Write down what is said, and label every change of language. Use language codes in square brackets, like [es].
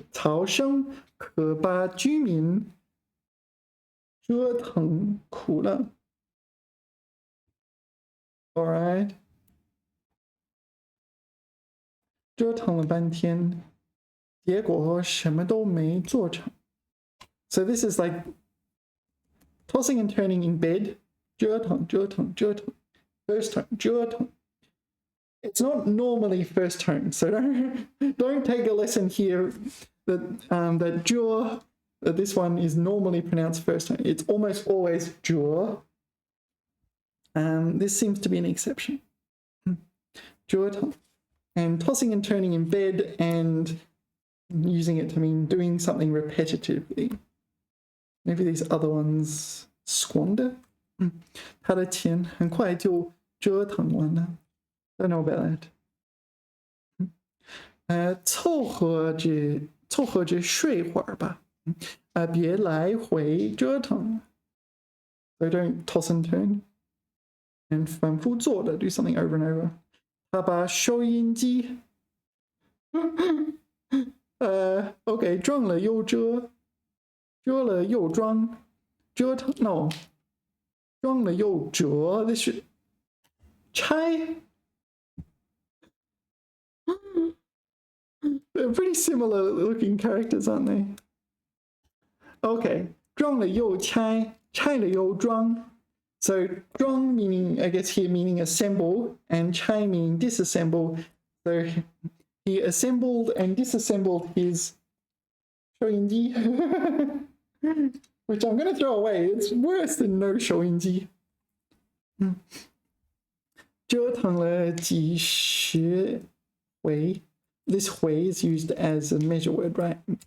[zh] 噪声可把居民折腾苦了 Alright. 折腾了半天结果什么都没做成 [en] So this is like tossing and turning in bed 折腾 First tone 折腾 It's not normally first tone, so don't take a lesson here that jaw, that this one is normally pronounced first tone. It's almost always jaw. This seems to be an exception. Jaw and tossing and turning in bed and using it to mean doing something repetitively. Maybe these other ones squander. [zh] 他的钱很快就折腾完了。 [en] Don't know about that. [zh] 凑合着睡会儿吧。别来回折腾。 [en] So don't toss and turn. And [zh] 反复做的 [en] do something over and over. [zh] 他把收音机OK 装了又折，折了又装，折腾 no 装了又折 [en] This should [zh] 拆。 [en] They're pretty similar looking characters, aren't they? [zh] Okay, 装了又拆，拆了又装。 [en] So 装 meaning, I guess here meaning assemble, and 拆 meaning disassemble. So he assembled and disassembled his 收音机 which I'm going to throw away. It's worse than no [zh] 收音机折腾了几十回 [en] This 回 is used as a measure word, right?